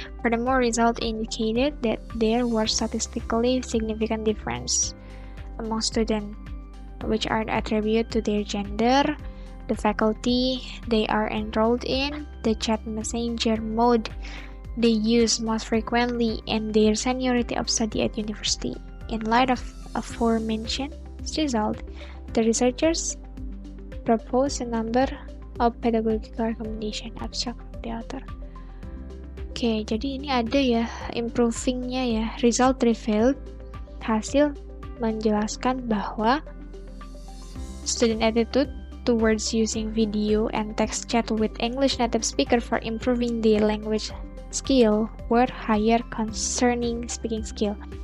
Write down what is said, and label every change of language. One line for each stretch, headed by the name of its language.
English: Furthermore, results indicated that there was statistically significant difference among students, which are attributed to their gender, the faculty they are enrolled in, the chat messenger mode they use most frequently, and their seniority of study at university. In light of aforementioned result, the researchers propose a number of pedagogical recommendation. Abstract from the author.
Indonesian: Oke, jadi ini ada ya improvingnya ya.
English: Result revealed,
Indonesian: hasil menjelaskan bahwa
English: student attitude towards using video and text chat with English native speaker for improving their language skill were higher concerning speaking skill.